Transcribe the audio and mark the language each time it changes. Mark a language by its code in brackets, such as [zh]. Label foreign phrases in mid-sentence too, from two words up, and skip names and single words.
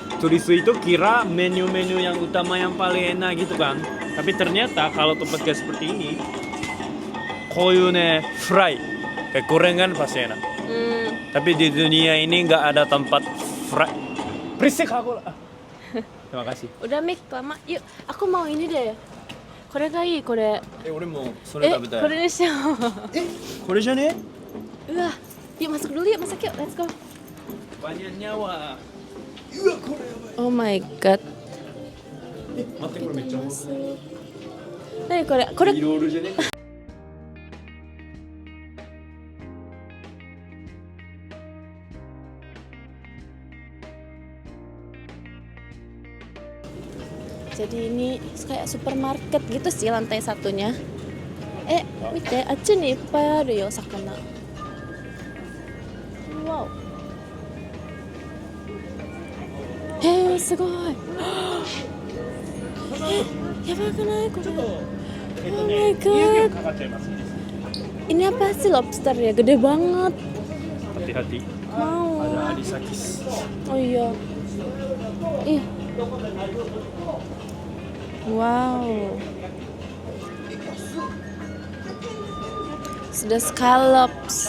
[id] turis itu kira menu-menu yang utama yang paling enak gitu kan, tapi ternyata kalau tempat kayak seperti ini koyune fry kayak gorengan pasti enak, tapi di dunia ini nggak ada tempat fry. Berisik aku. Terima kasih. Udah Mik, lama. Yuk, aku mau ini deh. [ja] これがいい、これ. 俺もそれ食べたい。これにしよう. これじゃね？ [id] Wah, yuk masuk dulu yuk, masak yuk, [en] let's go. [id] Banyak nyawa. [en] Oh my god. [ja] 待ってこれめっちゃ何これ、これいろいろじゃね？ [id] Jadi ini kayak supermarket gitu sih lantai satunya. [ja] 見て、あっちにいっぱいあるよ魚. Wow. Sugoi. やばくないこれ? [en] Oh my god. [id] Ini apa sih lobster ya? Gede banget. Hati-hati. Mau. Ada anisakis. Oh iya. Ih. Wow. Sudah scallops.